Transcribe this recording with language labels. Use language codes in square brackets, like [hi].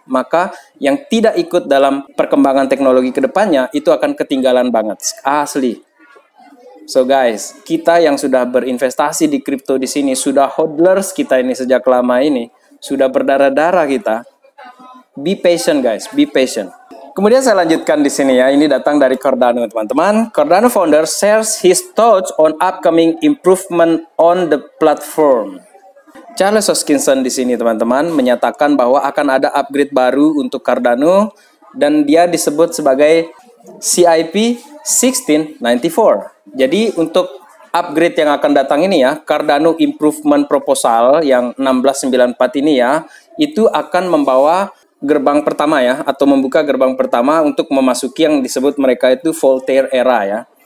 [id] Maka yang tidak ikut dalam perkembangan teknologi ke depannya, itu akan ketinggalan banget. Asli. [en] So guys, [id] kita yang sudah berinvestasi di kripto di sini, sudah hodlers kita ini sejak lama ini, sudah berdarah-darah kita. [en] Be patient guys, be patient. [id] Kemudian saya lanjutkan di sini ya, ini datang dari Cardano teman-teman. [en] Cardano founder shares his thoughts on upcoming improvement on the platform. [id] Charles Hoskinson di sini teman-teman menyatakan bahwa akan ada upgrade baru untuk Cardano dan dia disebut sebagai CIP 1694. Jadi untuk upgrade yang akan datang ini ya, Cardano Improvement Proposal yang 1694 ini ya, itu akan membawa gerbang pertama ya, atau membuka gerbang pertama untuk memasuki yang disebut mereka itu Voltaire era ya.